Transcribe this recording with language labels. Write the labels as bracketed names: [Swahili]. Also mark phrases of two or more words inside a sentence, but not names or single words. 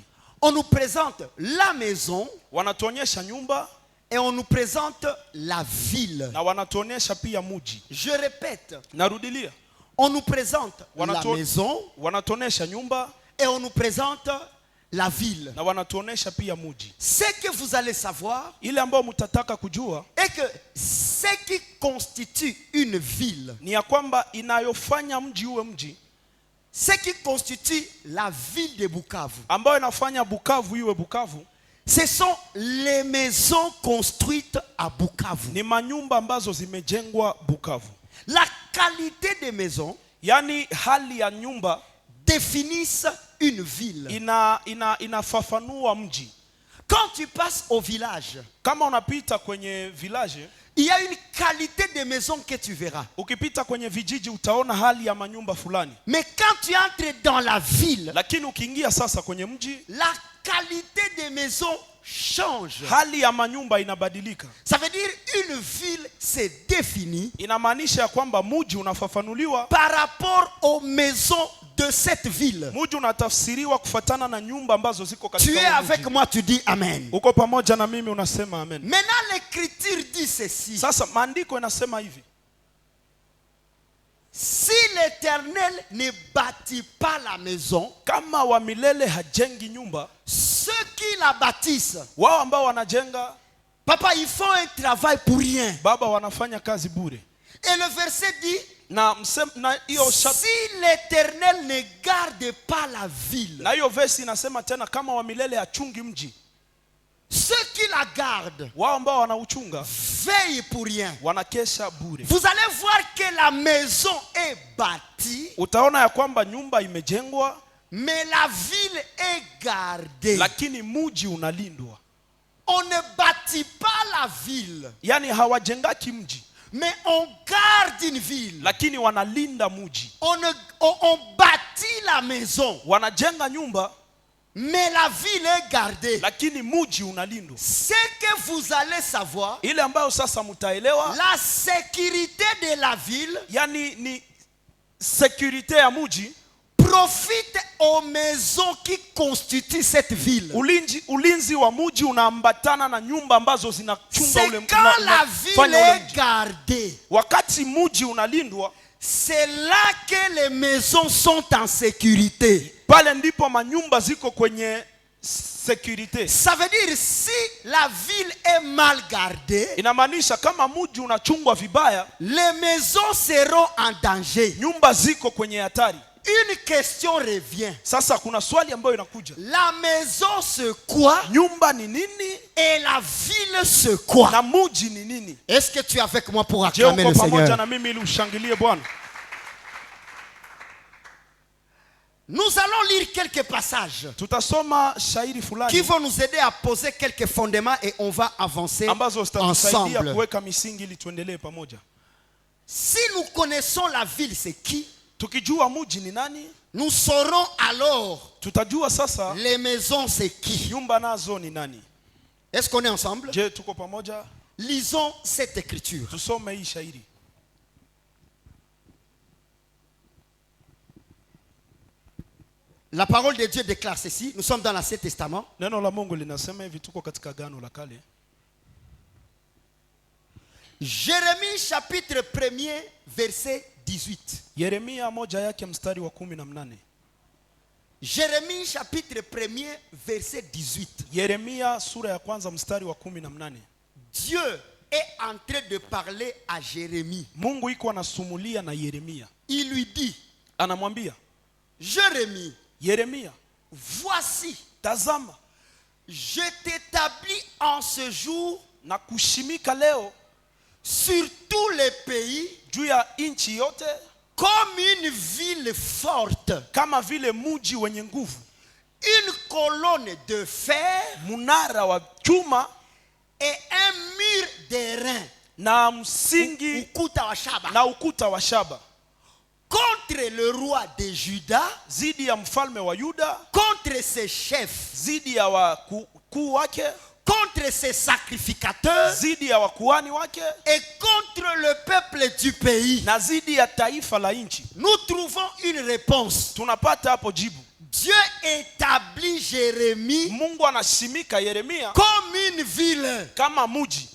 [French] On nous présente la maison [Swahili] Wanatuonyesha nyumba [French] et on nous présente la ville. [Swahili] na wanatuonyesha pia mji. [French] Je répète, [Swahili] Narudilia. [French] on nous présente la [Swahili] Wanato- [French] maison [Swahili] Wanatuonyesha nyumba [French] et on nous présente la ville. [Swahili] na wanatuonyesha pia mji. [French] Ce que vous allez savoir [Swahili] Ile ambayo mtataka kujua [French] est que ce qui constitue une ville, [Swahili] ni ya kwamba inayofanya mji uwe mji, [French] ce qui constitue la ville de Bukavu, [Swahili] ambayo inafanya Bukavu iwe Bukavu, [French] ce sont les maisons construites à Bukavu. [Swahili] ni manyumba ambazo zimejengwa Bukavu. [French] La qualité des maisons [Swahili] Yaani hali ya nyumba [French] définissent une ville. [Swahili] inafafanua mji. [French] Quand tu passes au village, [Swahili] Kama unapita kwenye village, [French] il y a une qualité de maison que tu verras. [Swahili] ukipita kwenye vijiji utaona hali ya manyumba fulani. [French] Mais quand tu entres dans la ville, [Swahili] Lakini ukiingia sasa kwenye mji, [French] la qualité des maisons change. [Swahili] hali ya manyumba inabadilika. [French] Ça veut dire une ville se définit [Swahili] Inamaanisha ya kwamba mji unafafanuliwa, [French] par rapport aux maisons de cette ville. [Swahili] mji unatafsiriwa kufatana na nyumba ambazo ziko [French] Tu [Swahili] katika [French] es [Swahili] huo [French] avec [Swahili] mji. [French] moi, tu dis Amen. [Swahili] Uko pamoja na mimi unasema amen. [French] Maintenant, l'écriture dit ceci. [Swahili] Sasa maandiko inasema hivi: [French] Si l'Éternel ne bâtit pas la maison, [Swahili] kama wa milele hajengi nyumba, [French] ceux qui la bâtissent, [Swahili] wao ambao wanajenga, [French] papa, ils font un travail pour rien. [Swahili] baba, wanafanya kazi bure. [French] Et le verset dit, [Swahili] Na hiyo [French] si l'Éternel ne garde pas la ville, [Swahili] na hiyo verse inasema tena, kama wa milele hachungi mji, [French] ceux qui la gardent [Swahili] wao ambao wanauchunga [French] veillent pour rien. [Swahili] wanakesha bure. [French] Vous allez voir que la maison est bâtie, [Swahili] Utaona ya kwamba nyumba imejengwa, [French] mais la ville est gardée. [Swahili] lakini mji unalindwa. [French] On ne bâtit pas la ville, [Swahili] Yaani hawajengaki mji, [French] mais on garde une ville. [Swahili] lakini wanalinda mji. [French] On bâtit la maison, [Swahili] Wanajenga nyumba, [French] mais la ville est gardée. [Swahili] lakini mji unalindwa. [French] Ce que vous allez savoir, [Swahili] Ile ambayo sasa mtaelewa, [French] la sécurité de la ville [Swahili] yani ni security ya mji, [French] profite aux maisons qui constituent cette ville. [Swahili] ulinzi wa mji unaambatana na nyumba ambazo zinachunga [French] C'est [Swahili] ule [French] quand la ville [Swahili] unafanya ule [French] est [Swahili] mji. [French] gardée, [Swahili] Wakati mji unalindwa, [French] c'est là que les maisons sont en sécurité. [Swahili] pale ndipo manyumba ziko kwenye security. [French] Ça veut dire si la ville est mal gardée, [Swahili] Inamaanisha kama mji unachungwa vibaya, [French] les maisons seront en danger. [Swahili] nyumba ziko kwenye hatari. [French] Une question revient. [Swahili] Sasa kuna swali ambayo inakuja: [French] La maison c'est quoi [Swahili] nyumba ni nini [French] et la ville c'est quoi? [Swahili] na mji ni nini? [French] Est-ce que tu es avec moi pour [Swahili] Je [French] acclamer [Swahili] uko [French] le [Swahili] pamoja [French] Seigneur? [Swahili] na mimi ili ushangilie Bwana? [French] Nous allons lire quelques passages [Swahili] Tutasoma shairi [French] qui [Swahili] fulani [French] vont nous aider à poser quelques fondements et on va avancer [Swahili] ambazo zitatusaidia [French] ensemble. [Swahili] kuweka misingi ili tuendelee pamoja. [French] Si nous connaissons la ville c'est qui, [Swahili] Tukijua mji ni nani, [French] nous saurons alors [Swahili] tutajua sasa [French] les maisons c'est qui. [Swahili] nyumba nazo ni nani. [French] Est-ce qu'on est ensemble? [Swahili] Je, tuko pamoja? [French] Lisons cette écriture. [Swahili] Tusome hii shairi. [French] La parole de Dieu déclare ceci. Nous sommes dans l'Ancien Testament. [Swahili] Neno la Mungu linasema hivi, tuko katika Agano la Kale. [French] Jérémie chapitre 1er verset 18. [Swahili] Yeremia moja yake mstari wa 18. [French] Jérémie chapitre 1er verset 18. [Swahili] Yeremia sura ya kwanza mstari wa 18. [French] Dieu est en train de parler à Jérémie. [Swahili] Mungu iko anasumulia na Yeremia. [French] Il lui dit, [Swahili] Anamwambia [French] Jérémie, [Swahili] Yeremia, [French] voici, [Swahili] tazama [French] je t'établis en ce jour [Swahili] na kushimika leo [French] sur tous les pays [Swahili] juu ya nchi yote [French] comme une ville forte, [Swahili] kama vile mji wenye nguvu, [French] une colonne de fer [Swahili] munara wa chuma [French] et un mur d'airain, [Swahili] na msingi ukuta wa shaba, na ukuta wa shaba, [French] contre le roi de Juda, [Swahili] zidi ya mfalme wa Yuda, [French] contre ses chefs, [Swahili] zidi ya wakuu wake, [French] contre ses sacrificateurs [Swahili] zidi ya wakuhani wake [French] et contre le peuple du pays. [Swahili] na zidi ya taifa la nchi. [French] Nous trouvons une réponse. [Swahili] Tunapata hapo jibu. [French] Dieu établit Jérémie [Swahili] Mungu anasimika Yeremia [French] comme une ville. [Swahili] kama muji.